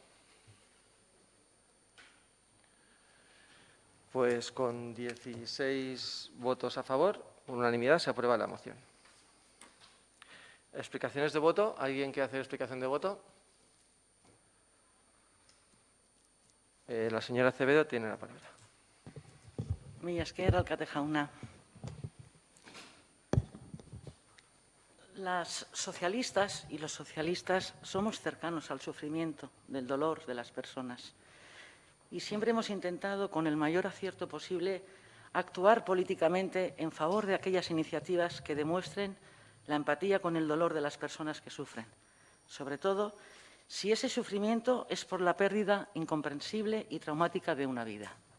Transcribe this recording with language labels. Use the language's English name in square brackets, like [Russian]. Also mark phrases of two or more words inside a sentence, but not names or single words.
[Spanish] Pues con 16 votos a favor, por unanimidad, se aprueba la moción. ¿Explicaciones de voto? ¿Alguien quiere hacer explicación de voto? La señora Acevedo tiene la palabra. [Basque] Mila esker, alkate jauna. [Spanish] Las socialistas y los socialistas somos cercanos al sufrimiento, del dolor de las personas. Y siempre hemos intentado, con el mayor acierto posible, actuar políticamente en favor de aquellas iniciativas que demuestren la empatía con el dolor de las personas que sufren, sobre todo si ese sufrimiento es por la pérdida incomprensible y traumática de una vida.